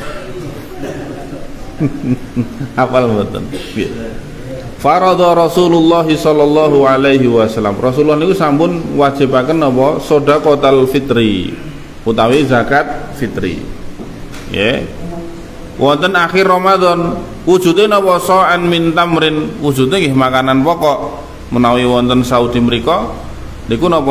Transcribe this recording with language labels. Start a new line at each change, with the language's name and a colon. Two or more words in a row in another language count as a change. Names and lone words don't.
Javanese: Hafal mboten? Nggih.
Arabic: Farada Rasulullah sallallahu alaihi wasallam.
Javanese: Rasulullah niku sampun wajibaken napa?
Arabic: Shadaqatal fitri
Javanese: utawi zakat fitri. Nggih. Wonten akhir Ramadan wujude napa?
Arabic: Sa'an min tamrin,
Javanese: wujude nggih makanan pokok. Menawi wonten Saudi mriku niku napa?